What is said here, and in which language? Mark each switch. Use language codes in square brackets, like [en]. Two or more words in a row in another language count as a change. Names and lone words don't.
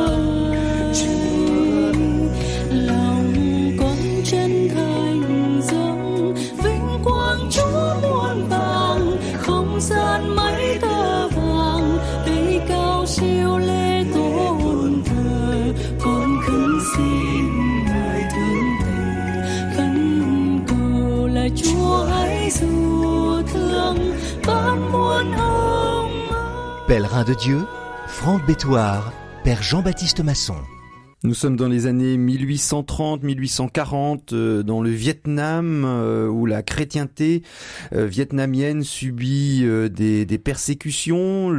[vi] Gian mấy tơ vàng cây cao siêu lê tôn thờ, con khấn xin người thương tình, khấn cầu là Chúa hãy dù thương ban muôn ông. [fr] Pèlerin de Dieu, Franck Bétoir, Père Jean-Baptiste Masson. Nous sommes dans les années 1830-1840 dans le Vietnam où la chrétienté vietnamienne subit des persécutions.